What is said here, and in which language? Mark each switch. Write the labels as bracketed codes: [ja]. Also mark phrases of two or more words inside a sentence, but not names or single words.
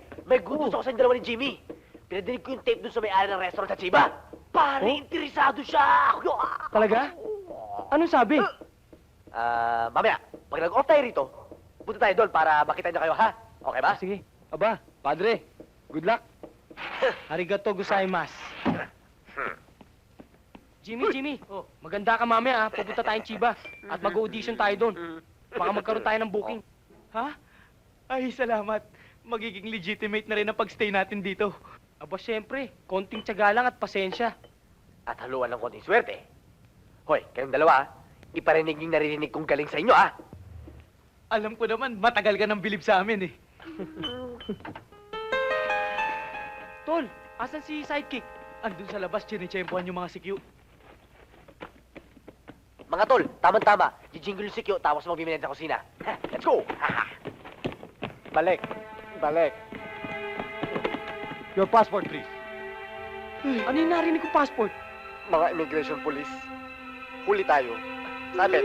[tl] May [en] good news [tl] ako sa dalawa ni Jimmy. Pinadinig ko yung tape dun sa may-ari ng restaurant sa Chiba. Pare, interesado siya! Talaga? Anong sabi? Mamaya, pag nag-off tayo rito, punta tayo doon para makita niyo kayo, ha? Okay ba? Sige. Aba, padre. [en] Good luck. [ja] ありがとうございます. [tl] Jimmy. Oh, maganda ka mamaya, ha? Pupunta tayong Chiba. At mag-audition tayo doon. Baka magkaroon tayo ng booking. Ha? Ay, salamat. Magiging legitimate na rin ang pagstay natin dito. Aba, syempre. Konting tiyaga lang at pasensya. At haluan ng konting swerte. Hoy, kayong dalawa, ha? Iparinig yung naririnig kong galing sa inyo, ha? Alam ko naman, matagal ka nang bilib sa amin eh. Tol, asan si Sidekick? Andun sa labas, chinechempohan yung mga sikyo. Mga tol, tama-tama. Jijingle yung sikyo, tapos magbiminend sa kusina. Ha, [en] let's go! Balik. Your passport, please. [tl] Ano yung narinig ko passport? Mga [en] immigration police, [tl] huli tayo. Sabit.